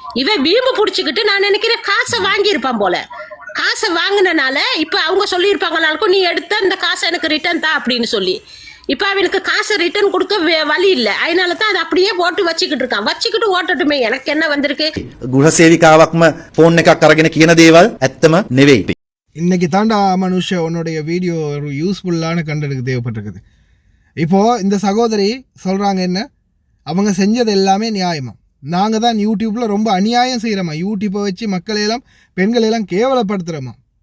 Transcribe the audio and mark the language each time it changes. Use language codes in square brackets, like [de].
[ta] இவன் வீம்பு பிடிச்சிக்கிட்டு நான் நினைக்கிறேன் காசை வாங்கியிருப்பான் போல. காசை வாங்கினால இப்ப அவங்க சொல்லியிருப்பாங்கனாலும் நீ எடுத்த இந்த காசை எனக்கு ரிட்டர்ன் தான் அப்படின்னு சொல்லி இப்ப அவனுக்கு காசை ரிட்டர்ன் கொடுக்க வழி இல்லை. அதனால தான் அதை அப்படியே போட்டு வச்சுக்கிட்டு ஓட்டட்டுமே எனக்கு என்ன வந்திருக்கு. [si] ගෘහසේවිකාවක්ම ෆෝන් එකක් අරගෙන කියන දේවල් ඇත්තම නෙවෙයි. [ta] இன்னைக்கு தாண்டா மனுஷ உன்னுடைய வீடியோ ஒரு யூஸ்ஃபுல்லான கண்டென்ட்க்கு தேவைப்பட்டிருக்குது. இப்போ இந்த சகோதரி சொல்றாங்க என்ன அவங்க செஞ்சது எல்லாமே நியாயமா. நாங்கள் தான் யூடியூப்பில் ரொம்ப அநியாயம் செய்கிறோமா. யூடியூப்பை வச்சு மக்களையெல்லாம் பெண்களையெல்லாம் கேவலப்படுத்துகிறோமா.